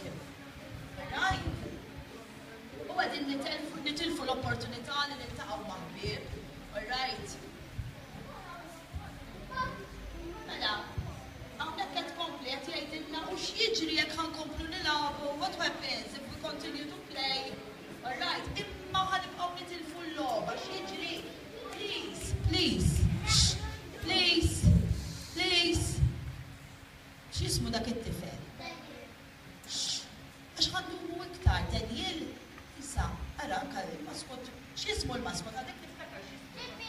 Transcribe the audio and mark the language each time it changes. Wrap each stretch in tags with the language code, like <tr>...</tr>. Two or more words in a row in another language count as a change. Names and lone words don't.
<en>Right?</en> <mt>U qegħdin nitilfu l-opportunità li niltaqgħu ma' ħbieb,</mt> <en>all right?</en> <mt>Mela, hawnhekk qed tkompli qed jgħidilna u x'jiġri jekk ħankomplu nilagħbu,</mt> <en>what happens if we continue to play, all right?</en> <mt>Imma ħanibqgħu nitilfu l-logħba, x'jiġri?</mt> <en>Please, please, please, please.</en> <mt>X'ismu dak it-tifel? Għax ħandumu iktar, Daniel? Issa, ara il-maskot, x'ismu l-maskot għadek tiftakar x'ismu?</mt>